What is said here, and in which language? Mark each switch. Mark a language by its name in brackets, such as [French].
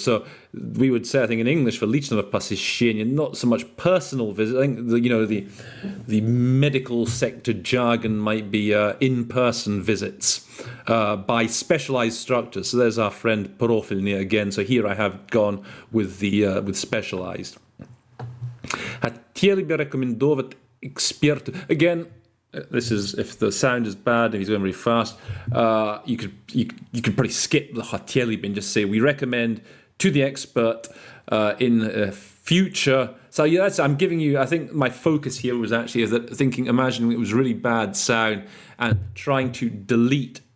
[English] So we would say, I think in English, for [Russian] личного посещения, [English] not so much personal visit. I think the medical sector jargon might be in-person visits by specialized structures. So there's our friend профильные again. So here I have gone with the with specialized. [Russian] Хотели бы рекомендовать эксперту. [English] Again, this is if the sound is bad and he's going very fast. You could probably skip the [Russian] хотели бы [English] and just say we recommend to the expert in future. So yeah, I'm giving you. I think my focus here was actually imagining it was really bad sound and trying to delete.